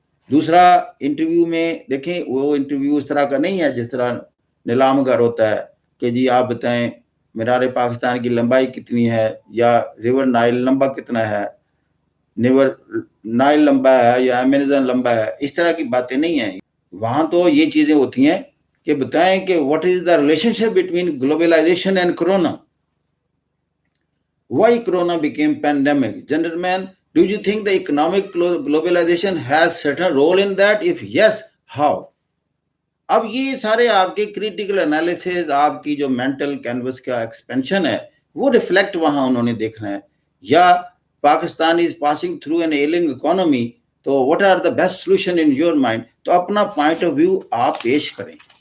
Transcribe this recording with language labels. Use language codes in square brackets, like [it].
[ur] دوسرا, انٹرویو میں دیکھیں وہ انٹرویو اس طرح کا نہیں ہے جس طرح نیلام گر ہوتا ہے کہ جی آپ بتائیں مینار پاکستان کی لمبائی کتنی ہے, یا ریور نائل لمبا کتنا ہے, ریور نائل لمبا ہے یا امیزن لمبا ہے, اس طرح کی باتیں نہیں ہیں. وہاں تو یہ چیزیں ہوتی ہیں کہ بتائیں کہ [en] What is the relationship between globalization and corona. Why corona became pandemic? Gentlemen, do you think the economic globalization has certain role in that? If yes, how? [ur] اب یہ سارے آپ کے کریٹیکل انالیسز, آپ کی جو مینٹل کینوس کا expansion ہے وہ ریفلیکٹ وہاں انہوں نے دیکھنا ہے. یا [en] Pakistan is passing through an ailing economy, [ur] تو [en] what are the best solution in your mind, [ur] تو اپنا پوائنٹ آف ویو آپ پیش کریں.